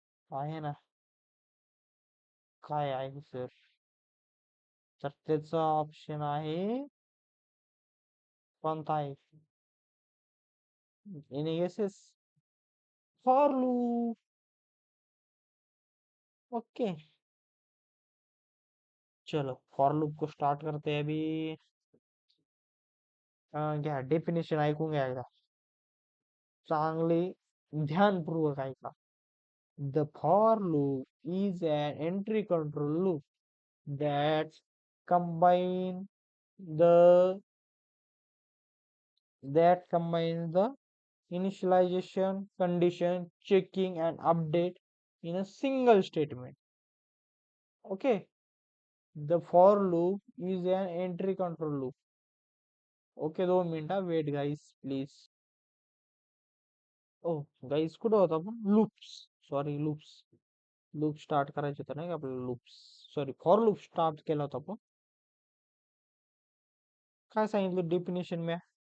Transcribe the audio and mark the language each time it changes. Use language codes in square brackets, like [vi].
[mr] आहे ना, काय आहे सर? तर त्याचा ऑप्शन आहे, कोणता आहे? NASS for loop. [hi] ओके, चलो फॉर लूप को स्टार्ट करते हैं अभी. [mr] घ्या डेफिनेशन ऐकून घ्या एकदा, चांगले ध्यानपूर्वक ऐका. [en] The for loop is an entry control loop that combine the the initialization, condition, checking, and update in a single statement. Okay, the for loop is an entry control loop. Okay, 2 मिनिटं wait guys please. [mr] ओ गाईस कुठं होता आपण? Loops. Sorry, loops. Loop start करायचे होतं नाही का आपल्याला? Loops, sorry, for loop start केला होता आपण. काय सांगितलं डेफिनेशन म्या?